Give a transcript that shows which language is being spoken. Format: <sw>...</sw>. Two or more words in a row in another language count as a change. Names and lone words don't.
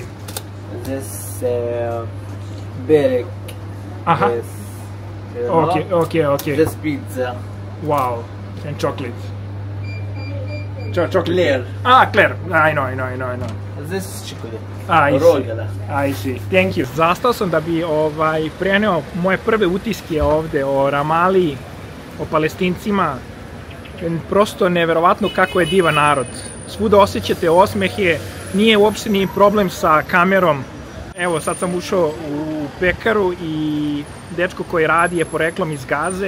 <en>This berek. Aha. Yes. Okay. This pizza. Wow, and chocolate. Chocolate. Claire. Ah, Claire. I know. This chocolate. I Royal. see. Thank you.</en> <sr>Zastao sam da bi preneo moje prve utiske ovde o Ramali, o Palestincima. Prosto neverovatno kako je divan narod. Svuda osjećate osmehe, nije uopšte ni problem sa kamerom. Evo, sad sam ušao u pekaru i dečko koji radi je poreklom iz Gaze.</sr>